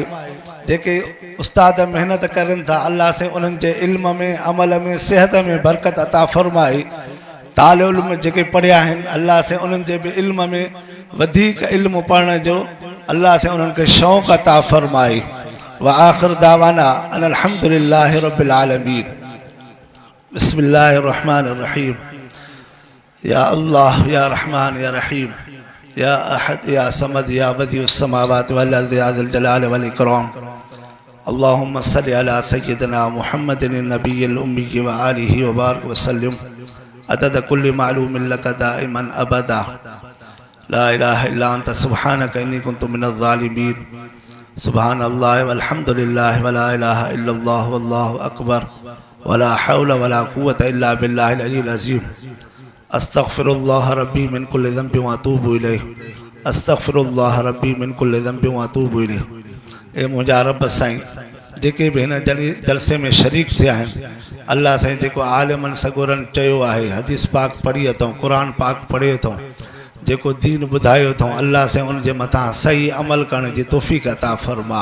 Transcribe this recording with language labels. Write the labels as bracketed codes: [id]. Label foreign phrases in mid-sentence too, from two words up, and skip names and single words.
[sd] जेके उस्ताद महिनत करनि था, अल्लाह साईं उन्हनि जे इल्म में, अमल में, सेहत में बरकत अता फरमाए। तालिब इल्म जेके पढ़िया आहिनि, अल्लाह साईं उन्हनि जे बि इल्म में वधीक इल्म पढ़ण जो अल्लाह साईं उन्हनि खे शौक़ अता फरमाए। [ar] و آخر دعوانا أن الحمد لله رب العالمين. بسم الله الرحمن الرحيم. يا الله يا رحمن يا رحيم يا أحد يا صمد يا بديع السماوات والأرض يا ذا الجلال والإكرام. اللهم صل على سيدنا محمد النبي الأمي و آله و بارك و سلم عدد كل معلوم لك دائما أبدا. لا إله إلا أنت سبحانك إني كنت من الظالمين. سبحان الله والحمد لله و لا إله إلا الله والله أكبر و لا حول و لا قوة إلا بالله العلي العظيم. أستغفر الله ربي من كل ذنب و أتوب إليه. أستغفر الله ربي من كل ذنب و أتوب إليه. [sd] ए मुंहिंजा रब साईं, जेके भी हिन जलसे में शरीक थिया आहिनि अल्लाह साईं जेको आलिमनि सगोरनि चयो आहे हदीस पाक पढ़ी अथऊं क़ुरान पाक पढ़े अथऊं जेको दीन ॿुधायो अथऊं अल्लाह साईं उन जे मथां सही अमल करण जी तौफ़ीक़ अता फ़रमा।